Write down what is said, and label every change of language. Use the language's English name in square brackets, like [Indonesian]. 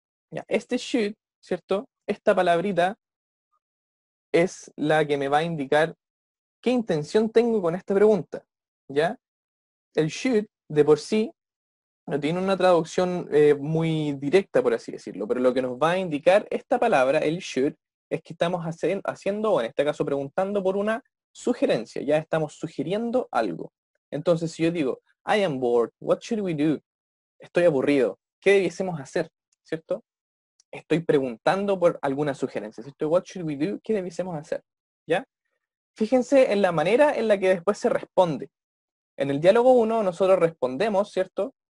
[Spanish] Ya, este should, ¿cierto? Esta palabrita es la que me va a indicar qué intención tengo con esta pregunta, ¿ya? El should, de por sí, no tiene una traducción muy directa, por así decirlo, pero lo que nos va a indicar esta palabra, el should, es que estamos haciendo, o en este caso preguntando por una sugerencia, ya estamos sugiriendo algo. Entonces, si yo digo, [English] I am bored, what should we do? [Spanish] Estoy aburrido, ¿qué debiésemos hacer? ¿Cierto? Estoy preguntando por alguna sugerencia, ¿cierto? [English] What should we do? [Spanish] ¿Qué debiésemos hacer? ¿Ya? Fíjense en la manera en la que después se responde. En el diálogo 1 nosotros respondemos, ¿cierto?